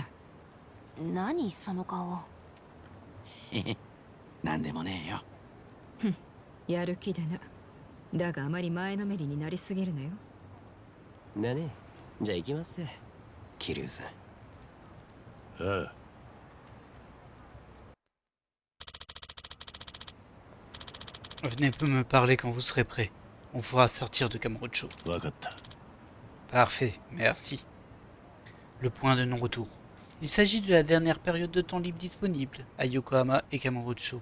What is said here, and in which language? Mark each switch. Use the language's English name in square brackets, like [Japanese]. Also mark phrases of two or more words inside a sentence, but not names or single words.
[Japanese] 何その顔。なんでもねえよ。やる気でな。だがあまり前のめりになりすぎるなよ。だね。じゃあ行きますか桐生さん。ああ。 [French] Venez peu me parler quand vous serez prêt. On pourra sortir de Kamurocho. Parfait, merci. Le point de non-retour. Il s'agit de la dernière période de temps libre disponible à Yokohama et Kamurocho.